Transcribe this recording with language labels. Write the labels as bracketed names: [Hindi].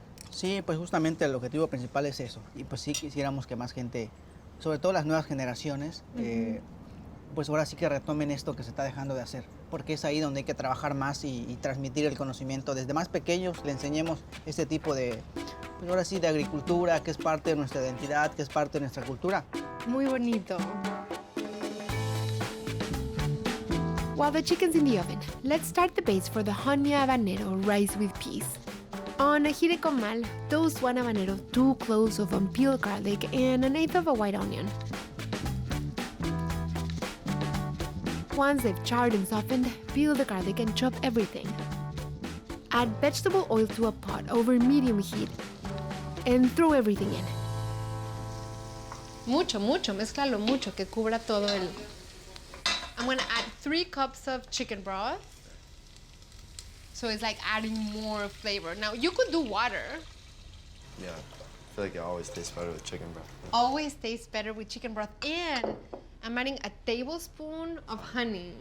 [Spanish] Sí, pues justamente el objetivo principal es eso. Y pues sí quisiéramos que más gente, sobre todo las nuevas generaciones, pues ahora sí que retomen esto que se está dejando de hacer. Porque es ahí donde hay que trabajar más y transmitir el conocimiento. Desde más pequeños le enseñemos este tipo de, pues ahora sí, de agricultura, que es parte de nuestra identidad, que es parte de nuestra cultura. Muy bonito. [English] While the chicken's in the oven, let's start the base for the honey habanero rice with peas. On a jire comal, toast 1 habanero, 2 cloves of unpeeled garlic, and 1/8 of a white onion. Once they've charred and softened, peel the garlic and chop everything. Add vegetable oil to a pot over medium heat and throw everything in. [Spanish] Mucho, mézclalo mucho, que cubra todo el... [English] I'm gonna add 3 cups of chicken broth. So it's like adding more flavor. Now, you could do water. Yeah, I feel like it always tastes better with chicken broth. Always tastes better with chicken broth. And I'm adding a tablespoon of honey.